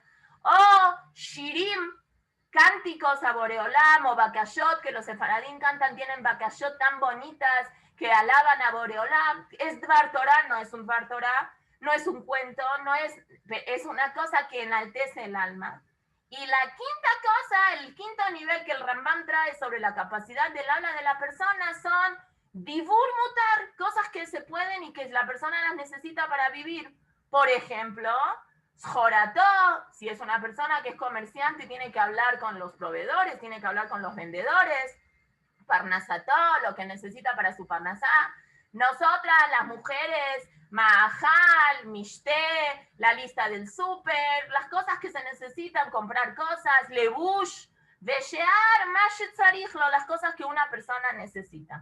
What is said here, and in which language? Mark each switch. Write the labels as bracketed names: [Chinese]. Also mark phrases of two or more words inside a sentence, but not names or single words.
[Spanish] O shirim, cánticos a Boreolam, o bakashot, que los sefaradín cantan, tienen bakashot tan bonitas que alaban a Boreolam. [Hebrew] Es דבר תורה, [Spanish] no es un [Hebrew] דבר תורה, [Spanish] no es un cuento, es una cosa que enaltece el alma. Y la quinta cosa, el quinto nivel que el Rambam trae sobre la capacidad del habla de la persona son [Hebrew] דיבור מותר, [Spanish] cosas que se pueden y que la persona las necesita para vivir. Por ejemplo, shorató, si es una persona que es comerciante, tiene que hablar con los proveedores, tiene que hablar con los vendedores. Parnasató, lo que necesita para su parnasá. Nosotras, las mujeres, [Hebrew] מאכל, משתה, [Spanish] la lista del súper, las cosas que se necesitan, comprar cosas, [Hebrew] לבוש, ושאר, מה שצריך לו, [Spanish] las cosas que una persona necesita.